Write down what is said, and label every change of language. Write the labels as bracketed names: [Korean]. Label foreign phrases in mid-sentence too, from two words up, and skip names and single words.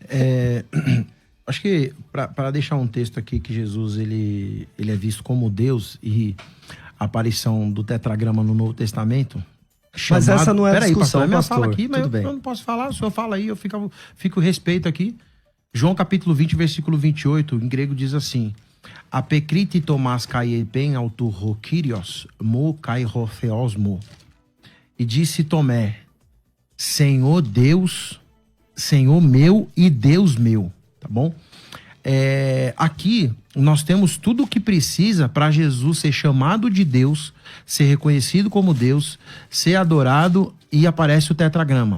[Portuguese] Acho que para deixar um texto aqui que Jesus ele é visto como Deus e a aparição do tetragrama no Novo Testamento. Mas essa não é a Peraí, discussão, pastor, é minha pastor. fala aqui, mas Tudo bem. eu não posso falar, o senhor fala aí, eu fico respeito aqui. João capítulo 20, versículo 28, em grego diz assim: [Greek] ἀπεκρίθη Θωμᾶς καὶ εἶπεν αὐτῷ κύριος μου καὶ θεός μου. [Portuguese] E disse Tomé: Senhor Deus, Senhor meu e Deus meu. Tá bom? Aqui nós temos tudo o que precisa para Jesus ser chamado de Deus, ser reconhecido como Deus, ser adorado, e aparece o tetragrama.